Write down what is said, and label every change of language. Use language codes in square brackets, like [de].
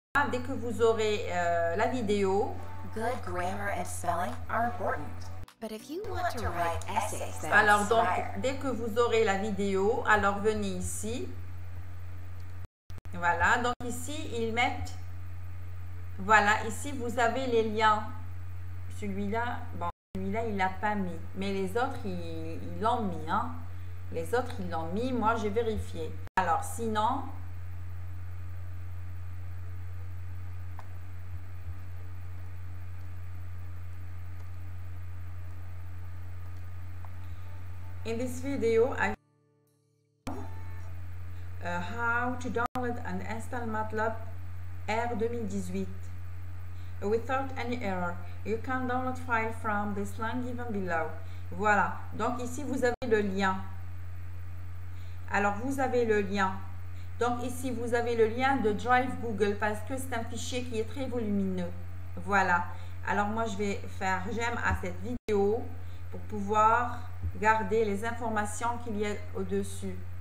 [fr] Dès que vous aurez la vidéo. [en] Good grammar and spelling are important. But if you want to write essays that [fr] Alors donc, dès que vous aurez la vidéo, alors venez ici. Voilà, donc ici, ils mettent, voilà, ici, vous avez les liens. Celui-là, bon, celui-là, il l'a pas mis. Mais les autres, ils l'ont mis, hein. Les autres, ils l'ont mis. Moi, j'ai vérifié. Alors, sinon, [en] in this video, I how to download and install MATLAB R 2018 without any error. You can download file from this link given below. [fr] Voilà. Donc ici vous avez le lien. Alors vous avez le lien. Donc ici vous avez le lien de Drive Google parce que c'est un fichier qui est très volumineux. Voilà. Alors moi je vais faire j'aime à cette vidéo pour pouvoir garder les informations qu'il y a au-dessus.